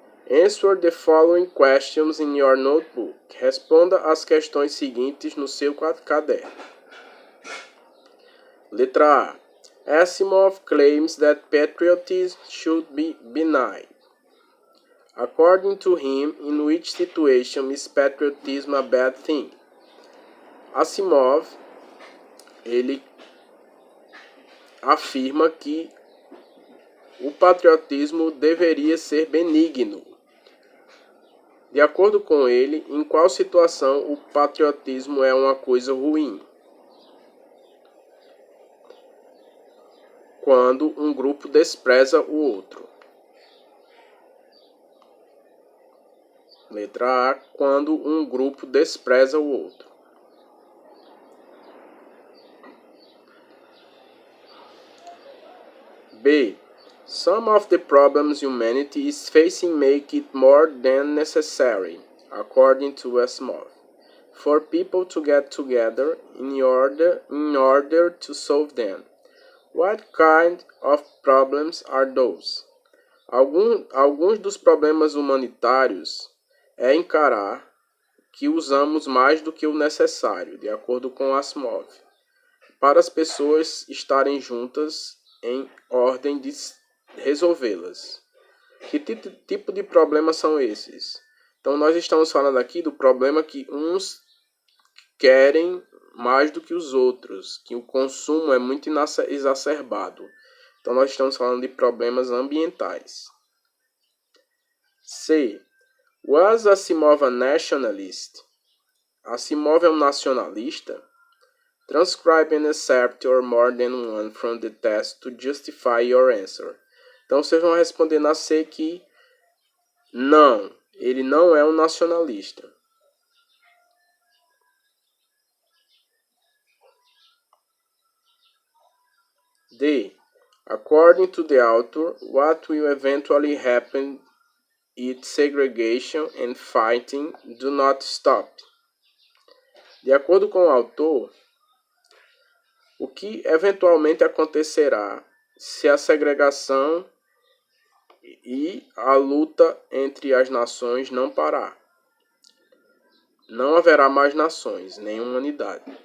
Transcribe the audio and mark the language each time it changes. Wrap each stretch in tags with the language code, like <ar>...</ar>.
<en>Answer the following questions in your notebook.</en> <pt>Responda as questões seguintes no seu caderno. Letra A.</pt> <en>Asimov claims that patriotism should be benign. According to him, in which situation is patriotism a bad thing?</en> <pt>Asimov, ele afirma que o patriotismo deveria ser benigno. De acordo com ele, em qual situação o patriotismo é uma coisa ruim? Quando um grupo despreza o outro. Letra A, quando um grupo despreza o outro. B.</pt> <en>Some of the problems humanity is facing make it more than necessary, according to Asimov, for people to get together in order to solve them. What kind of problems are those?</en> <pt>Alguns dos problemas humanitários é encarar que usamos mais do que o necessário, de acordo com Asimov, para as pessoas estarem juntas em ordem de resolvê-las. Que tipo de problemas são esses? Então, nós estamos falando aqui do problema que uns querem mais do que os outros, que o consumo é muito exacerbado. Então, nós estamos falando de problemas ambientais. C.</pt> <en>Was Asimov a nationalist?</en> <pt>Asimov é um nacionalista?</pt> <en>Transcribe an excerpt or more than one from the test to justify your answer.</en> <pt>Então, vocês vão responder na C que não, ele não é um nacionalista. D.</pt> <en>According to the author, what will eventually happen if segregation and fighting do not stop?</en> <pt>De acordo com o autor, o que eventualmente acontecerá se a segregação e a luta entre as nações não parar? Não haverá mais nações, nem humanidade.</pt>